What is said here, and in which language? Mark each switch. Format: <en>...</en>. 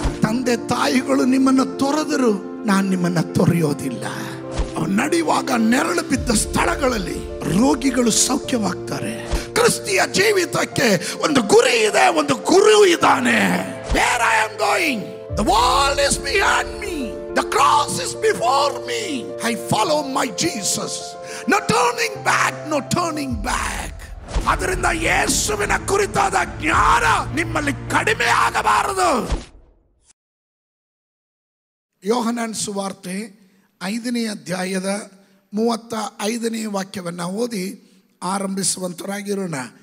<kn>ತಂದೆ ತಾಯಿಗಳು ನಿಮ್ಮನ್ನು ತೊರೆದರು, ನಾನು ನಿಮ್ಮನ್ನ ತೊರೆಯೋದಿಲ್ಲ. ನಡೆಯುವಾಗ ನೆರಳು ಬಿದ್ದ ಸ್ಥಳಗಳಲ್ಲಿ ರೋಗಿಗಳು ಸೌಖ್ಯವಾಗ್ತಾರೆ. ಕ್ರಿಸ್ತಿಯ ಜೀವಿತಕ್ಕೆ ಒಂದು ಗುರಿ ಇದೆ, ಒಂದು ಗುರು ಇದ್ದಾನೆ.</kn> <en>Where I am going, the world is behind me, the cross is before me. I follow my Jesus. No turning back, no turning back.</en> <kn>ಅದರಿಂದ ಯೇಸುವಿನ ಕುರಿತಾದ ಜ್ಞಾನ ನಿಮ್ಮಲ್ಲಿ ಕಡಿಮೆ ಆಗಬಾರದು. ಯೋಹನನ ಸುವಾರ್ತೆ 5ನೇ ಅಧ್ಯಾಯದ 35ನೇ ವಾಕ್ಯವನ್ನು ಓದಿ ಆರಂಭಿಸುವಂತರಾಗಿರೋಣ.</kn>